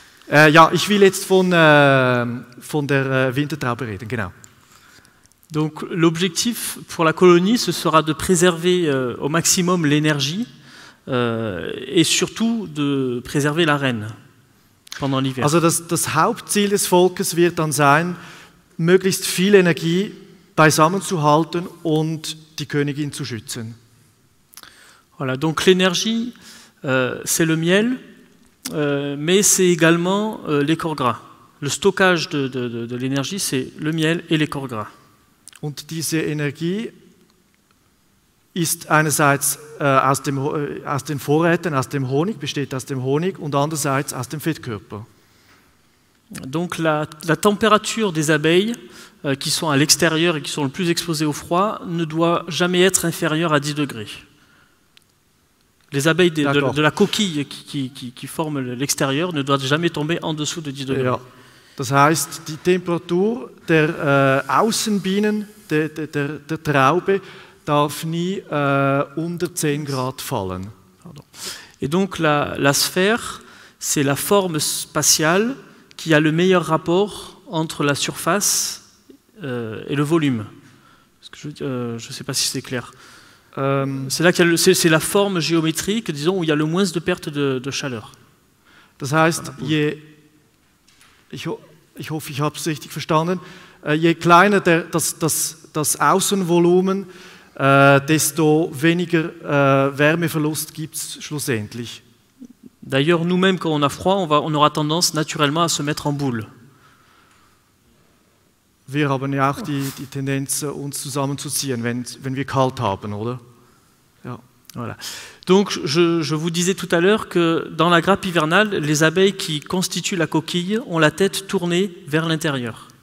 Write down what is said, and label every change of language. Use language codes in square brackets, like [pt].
[de] Ja, ich will jetzt von der Wintertraube reden, genau. [fr] Donc l'objectif pour la colonie, ce sera de préserver au maximum l'énergie et surtout de préserver la reine pendant l'hiver. [de] Also das Hauptziel des Volkes wird dann sein, möglichst viel Energie beisammen zu halten und die Königin zu schützen. [fr] Voilà, donc l'énergie, c'est le miel, mais c'est également les corps gras. Le stockage de l'énergie, c'est le miel et les corps gras. [de] Und diese Energie ist einerseits aus den Vorräten, aus dem Honig, besteht aus dem Honig und andererseits aus dem Fettkörper. [fr] Donc la température des abeilles qui sont à l'extérieur et qui sont le plus exposées au froid ne doit jamais être inférieure à 10 degrés. Les abeilles de la coquille qui forment l'extérieur ne doivent jamais tomber en dessous de 10 degrés. [de] Ja. Das heißt, die Temperatur der Außenbienen, der Traube, darf nie unter 10 Grad fallen. [fr] Pardon. Et donc la sphère, c'est la forme spatiale qui a le meilleur rapport entre la surface et le volume. Je ne sais pas si c'est clair. C'est là c'est la forme géométrique, disons, où il y a le moins de perte de chaleur. [de] Das heißt, ich hoffe, ich habe es richtig verstanden, je kleiner das Außenvolumen, desto weniger Wärmeverlust gibt es schlussendlich. [fr] D'ailleurs, nous-mêmes, quand on a froid, on aura tendance naturellement à se mettre en boule. [de] Wir haben ja auch die Tendenz, uns zusammenzuziehen, wenn wir kalt haben, oder? Ja. [fr] Voilà. Donc, je vous disais tout à l'heure que dans la grappe hivernale, les abeilles qui constituent la coquille ont la tête tournée vers l'intérieur.